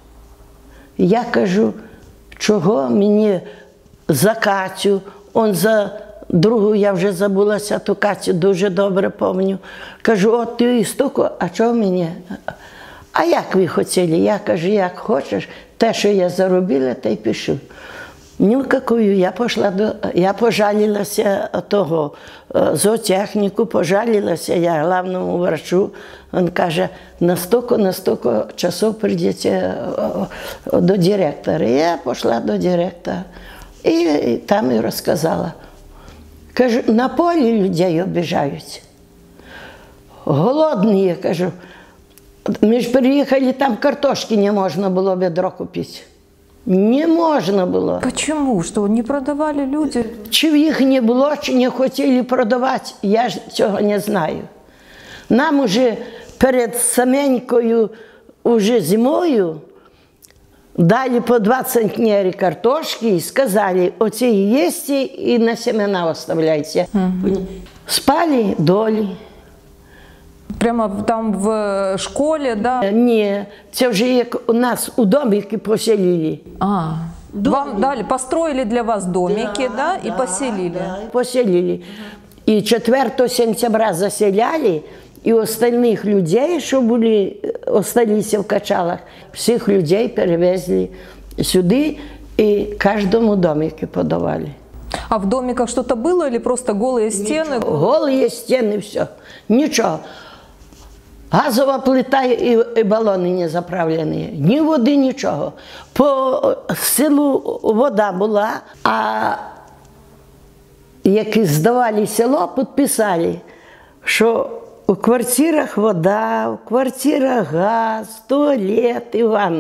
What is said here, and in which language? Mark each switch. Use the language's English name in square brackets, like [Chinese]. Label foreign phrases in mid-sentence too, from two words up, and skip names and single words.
[Ukrainian] Я кажу, чого мені за Катю, он за другу, я вже забулася, ту Катю дуже добре пам'ятаю. Кажу, от ти стільки, а чого мені? А як ви хотіли? Я кажу, як хочеш, те, що я заробила, те й пишу. Ні какую, я пожалілася того зоотехніку, пожалілася я [Russian] главному врачу. [Ukrainian] Він каже, на стільки часов прийдете до директора. Я пішла до директора і там і розказала. Кажу, на полі людей обіжають. Голодні, я кажу. Ми ж приїхали, там картошки не можна було відро купити. Не можна було. [Russian] Почему? Что, не продавали люди? [Ukrainian] Чи їх не було, чи не хотіли продавати, я ж цього не знаю. Нам уже перед саменькою, уже зимою, дали по 2 центнери картошки [Russian] и сказали, [Ukrainian] оце їсти і на [Russian] семена оставляйте. [Ukrainian] Спали долі. Прямо там в школі, да? Ні, це вже як у нас у домики поселили. [Russian] Вам дали, построили для вас домики, да, и поселили? Да, поселили. [Ukrainian] І 4 сентября заселяли, і остальних людей, що були, осталися в Качалах, всіх людей перевезли сюди, і кожному домики подавали. [Russian] А в домиках что-то было или просто голые стены? Голые стены, все. [Ukrainian] Нічого. Газова плита і балони не заправлені. Ні води, нічого. По селу вода була, а як здавали село, підписали, що у квартирах вода, у квартирах газ, туалет і ванни.